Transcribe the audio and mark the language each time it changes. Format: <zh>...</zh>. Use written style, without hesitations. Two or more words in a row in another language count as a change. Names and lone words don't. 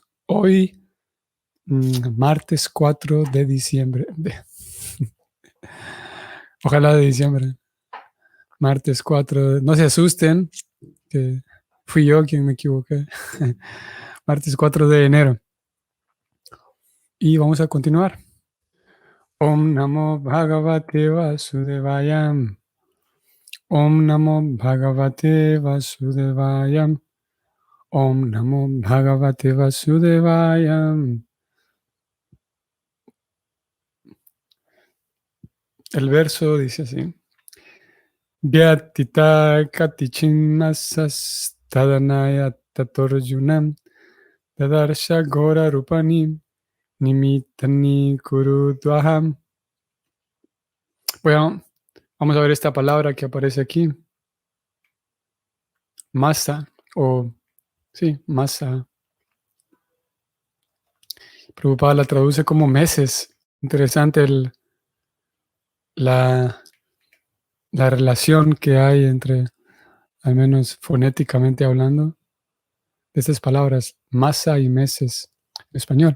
<es>Hoy, martes 4 de diciembre. Ojalá de diciembre. Martes 4. No se asusten, que fui yo quien me equivoqué. Martes 4 de enero. Y vamos a continuar.</es> <sa>Om Namo Bhagavate Vasudevaya. Om Namo Bhagavate Vasudevaya. Om Namo Bhagavate Vasudevaya.</sa> <es>El verso dice así:</es> <sa>Vyatita katichinmasas tadanaya tatorjunam tadarsha gora rupani nimitani kurudvaham.</sa> <es>Bueno, vamos a ver esta palabra que aparece aquí. Masa, o sí, masa. Prabhupada la traduce como meses. Interesante la relación que hay entre, al menos fonéticamente hablando, de estas palabras, masa y meses en español.</es>